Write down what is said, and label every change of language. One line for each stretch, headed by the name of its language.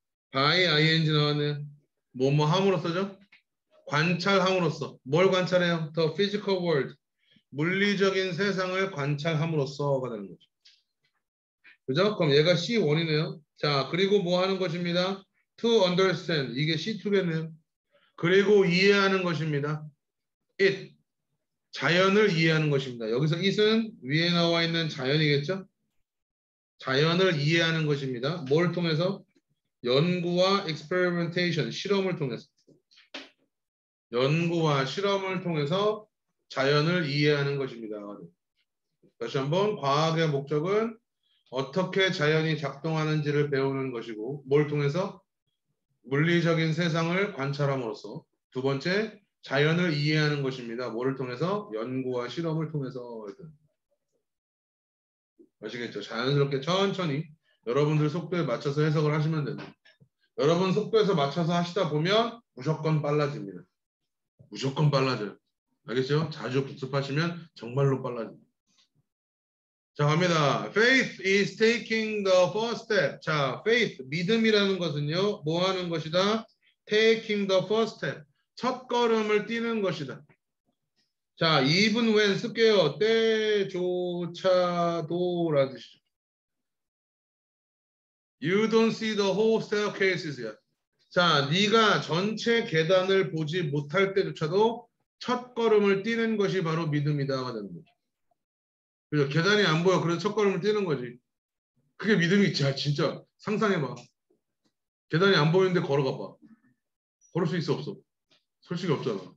Korean: by ing 나왔네요. 뭐뭐 함으로써죠? 관찰함으로써. 뭘 관찰해요?
English: The physical world,
Korean: 물리적인 세상을 관찰함으로써가 되는 거죠. 그죠? 그럼 얘가 C1이네요. 자, 그리고 뭐 하는 것입니다?
English: To understand,
Korean: 이게 C2겠네요. 그리고 이해하는 것입니다. It, 자연을 이해하는 것입니다. 여기서 it은 위에 나와 있는 자연이겠죠? 자연을 이해하는 것입니다. 뭘 통해서? 연구와 experimentation, 실험을 통해서. 연구와 실험을 통해서 자연을 이해하는 것입니다. 다시 한번 과학의 목적은 어떻게 자연이 작동하는지를 배우는 것이고 뭘 통해서? 물리적인 세상을 관찰함으로써 두 번째 자연을 이해하는 것입니다. 뭐를 통해서? 연구와 실험을 통해서. 아시겠죠? 자연스럽게 천천히 여러분들 속도에 맞춰서 해석을 하시면 됩니다. 여러분 속도에서 맞춰서 하시다 보면 무조건 빨라집니다. 무조건 빨라져요. 알겠죠? 자주 복습하시면 정말로 빨라집니다. 자, 갑니다.
English: Faith is taking the first step.
Korean: 자, faith, 믿음이라는 것은요. 뭐 하는 것이다?
English: Taking the first step.
Korean: 첫 걸음을 띄는 것이다. 자, even when 쓸게요. 때조차도라는 뜻이죠.
English: You don't see the whole staircases yet.
Korean: 자, 네가 전체 계단을 보지 못할 때조차도 첫 걸음을 띄는 것이 바로 믿음이다. 되는 거죠. 그죠? 계단이 안 보여. 그래서 첫 걸음을 띄는 거지. 그게 믿음이 진짜 상상해봐. 계단이 안 보이는데 걸어가 봐. 걸을 수 있어 없어? 솔직히 없잖아.